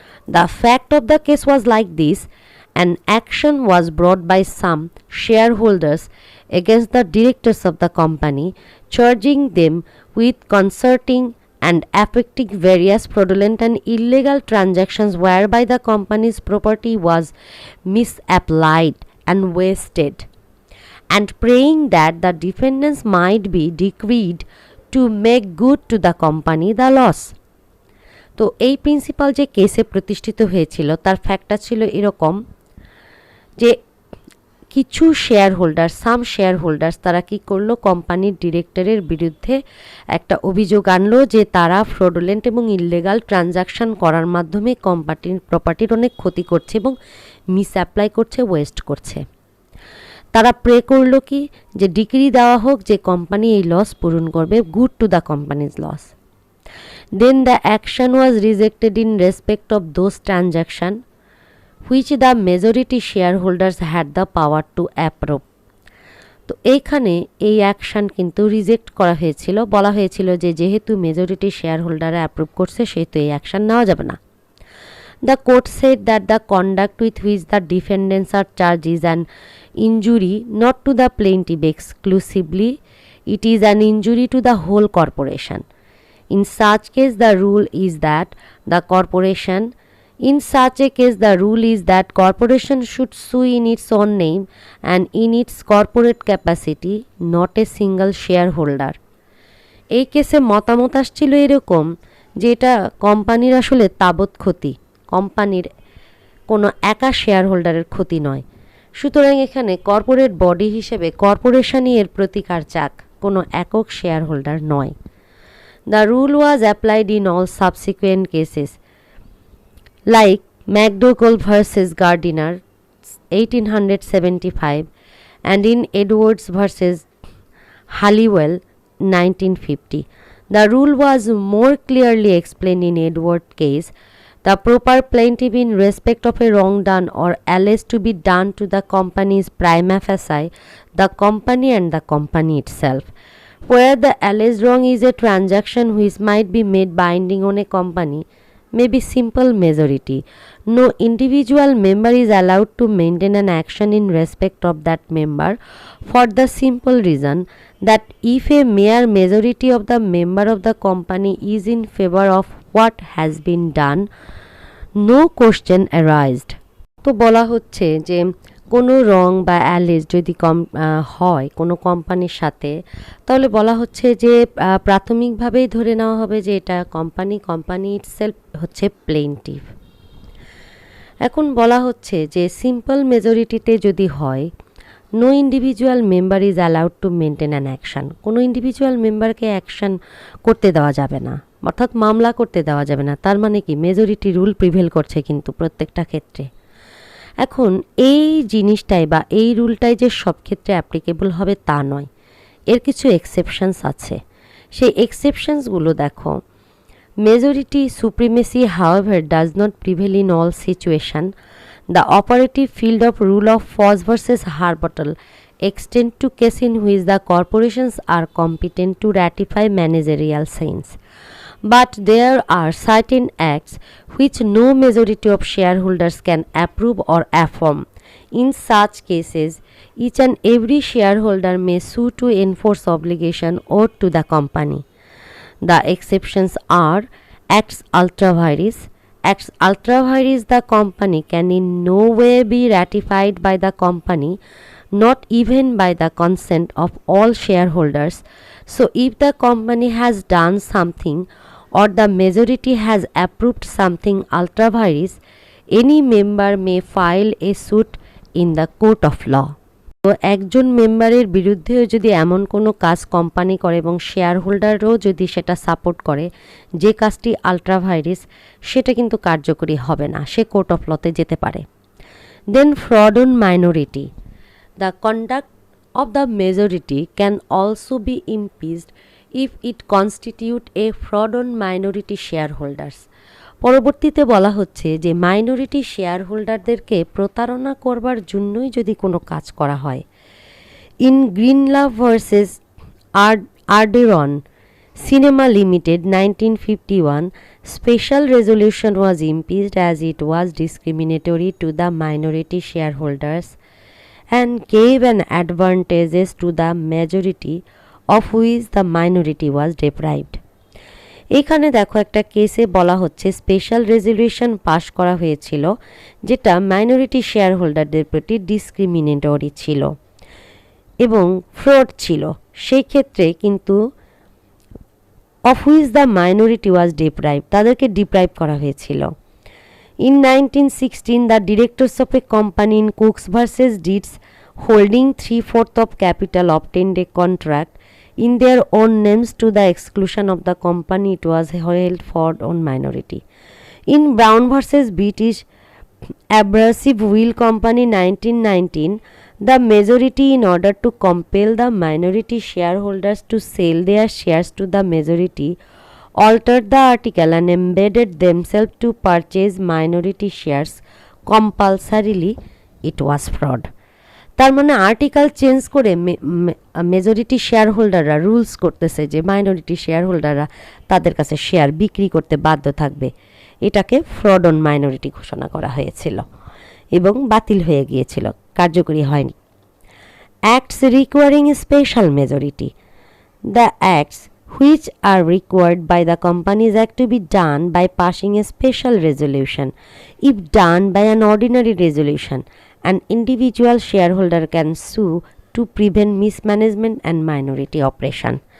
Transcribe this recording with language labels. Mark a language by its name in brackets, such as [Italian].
[English] The fact of the case was like this: an action was brought by some shareholders against the directors of the company, charging them with concerting and affecting various fraudulent and illegal transactions whereby the company's property was misapplied and wasted, and praying that the defendants might be decreed to make good to the company the loss. [Bangla] তো এই principal যে কেসে প্রতিষ্ঠিত হয়েছিল তার ফ্যাক্টটা ছিল এরকম যে কিছু সাম শেয়ার হোল্ডার্স তারা কি করলো, কোম্পানির ডিরেক্টরের বিরুদ্ধে একটা অভিযোগ আনলো যে তারা ফ্রডুলেন্ট এবং ইললিগাল ট্রানজাকশন করার মাধ্যমে কোম্পানির প্রপার্টির অনেক ক্ষতি করছে এবং মিস অ্যাপ্লাই করছে, ওয়েস্ট করছে। তারা প্রে করলো কি যে ডিক্রি দেওয়া হোক যে কোম্পানি এই লস পূরণ করবে, [English] Good to the company's loss. Then the action was rejected in respect of those transaction which the majority shareholders had the power to approve. [Bangla] তো এইখানে এই অ্যাকশন কিন্তু রিজেক্ট করা হয়েছিল, বলা হয়েছিল যে যেহেতু মেজরিটি শেয়ার হোল্ডাররা অ্যাপ্রুভ করছে সেহেতু এই অ্যাকশন নেওয়া যাবে না। [English] The court said that the conduct with which the defendants are charged is an injury not to the plaintiff exclusively, it is an injury to the whole corporation. In such case the rule is that the corporation In such a case, the rule is that corporation should sue in its own name and in its corporate capacity, not a single shareholder. [Bangla] এই কেসে মতামত আসছিল এরকম যে এটা কোম্পানির আসলে তাবৎ ক্ষতি, কোম্পানির কোনো একা শেয়ার হোল্ডারের ক্ষতি নয়। সুতরাং এখানে কর্পোরেট বডি হিসেবে কর্পোরেশনই এর প্রতিকার চাক, কোনো একক শেয়ার হোল্ডার নয়। [English] The rule was applied in all subsequent cases like McDougall versus Gardiner 1875 and in Edwards versus Halliwell 1950. The rule was more clearly explained in Edwards case. The proper plaintiff in respect of a wrong done or alleged to be done to the company's prima facie, the company and the company itself. Where the alleged wrong is a transaction which might be made binding on a company, may be simple majority. No individual member is allowed to maintain an action in respect of that member for the simple reason that if a mere majority of the member of the company is in favor of what has been done, no question arised. [Bangla] তো বলা হচ্ছে যে কোনো রং বা অ্যালিজ যদি হয় কোনো কোম্পানির সাথে, তাহলে বলা হচ্ছে যে প্রাথমিকভাবেই ধরে নেওয়া হবে যে এটা কোম্পানি ইটসেলফ হচ্ছে প্লেইনটিভ। এখন বলা হচ্ছে যে সিম্পল মেজরিটিতে যদি হয়, [English] no individual member is allowed to maintain an action, [Bangla] কোনো ইন্ডিভিজুয়াল মেম্বারকে অ্যাকশান করতে দেওয়া যাবে না, অর্থাৎ মামলা করতে দেওয়া যাবে না। তার মানে কি, মেজরিটি রুল প্রিভেল করছে কিন্তু প্রত্যেকটা ক্ষেত্রে। এখন এই জিনিসটাই বা এই রুলটাই যে সব ক্ষেত্রে অ্যাপ্লিকেবল হবে তা নয়, এর কিছু এক্সেপশনস আছে। সেই এক্সেপশনসগুলো দেখো, [English] Majority supremacy however does not prevail in all situation. The operative field of rule of Foss versus Harbottle extend to case in which the corporations are competent to ratify managerial sins. But there are certain acts which no majority of shareholders can approve or affirm. In such cases, each and every shareholder may sue to enforce obligation owed to the company. The exceptions are acts ultra vires. Acts ultra vires the company can in no way be ratified by the company, not even by the consent of all shareholders. So if the company has done something or the majority has approved something ultra vires, any member may file a suit in the court of law. [Bangla] তো একজন মেম্বারের বিরুদ্ধেও যদি এমন কোনো কাজ company করে এবং শেয়ার হোল্ডারও যদি সেটা সাপোর্ট করে, যে কাজটি আলট্রা ভাইরাস, সেটা কিন্তু কার্যকরী হবে না, সে কোর্ট অফ লতে যেতে পারে। [English] Then fraud on minority, the conduct of the majority can also be impeached if it constitute a fraud on minority shareholders. [Bangla] পরবর্তীতে বলা হচ্ছে যে মাইনরিটি শেয়ার হোল্ডারদেরকে প্রতারণা করবার জন্যই যদি কোনো কাজ করা হয়। [English] In Greenhalgh versus Arderne Cinema Limited 1951, special resolution was impeached as it was discriminatory to the minority shareholders and gave an advantages to the majority of which the minority was deprived. [Bangla] এখানে দেখো একটা কেসে বলা হচ্ছে স্পেশাল রেজলিউশন পাশ করা হয়েছিল যেটা minority share হোল্ডারদের প্রতি ডিসক্রিমিনেটরি ছিল এবং ফ্রড ছিল। সেই ক্ষেত্রে কিন্তু [English] of which the minority was deprive, [Bangla] তাদেরকে ডিপ্রাইভ করা হয়েছিল। [English] In 1916, the directors of a company in Cooks versus Deeds holding 3/4 of capital obtained a contract in their own names to the exclusion of the company it was held for on minority. In Brown versus British Abrasive Wheel Company 1919, the majority, in order to compel the minority shareholders to sell their shares to the majority, altered the article and embedded themselves to purchase minority shares compulsorily. It was fraud. [Bangla] তার মানে article change করে majority share হোল্ডাররা rules করতেছে যে minority share হোল্ডাররা তাদের কাছে share বিক্রি করতে বাধ্য থাকবে। এটাকে ফ্রড অন মাইনরিটি ঘোষণা করা হয়েছিল এবং বাতিল হয়ে গিয়েছিল, কার্যকরী হয়নি। [English] Acts requiring special majority, the acts which are required by the Companies Act to be done by passing a special resolution. If done by an ordinary resolution, an individual shareholder can sue to prevent mismanagement and minority oppression.